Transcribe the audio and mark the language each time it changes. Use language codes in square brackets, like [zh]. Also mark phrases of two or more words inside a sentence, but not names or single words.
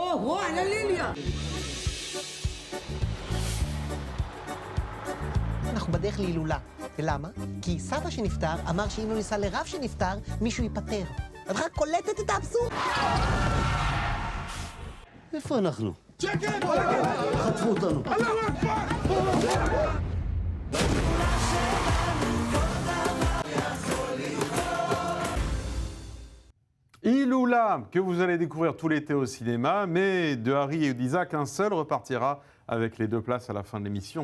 [he] אנחנו בדרך להילולה. ולמה? כי סבא שנפטר אמר שאם לא ניסע לרב שנפטר, מישהו ייפטר. את רק קולטת את האבסורד? איפה אנחנו? שקט! חטפו אותנו. [fr] Iloula, que vous allez découvrir tout l'été au cinéma, mais de Harry et d'Isaac, un seul repartira avec les 2 places à la fin de l'émission.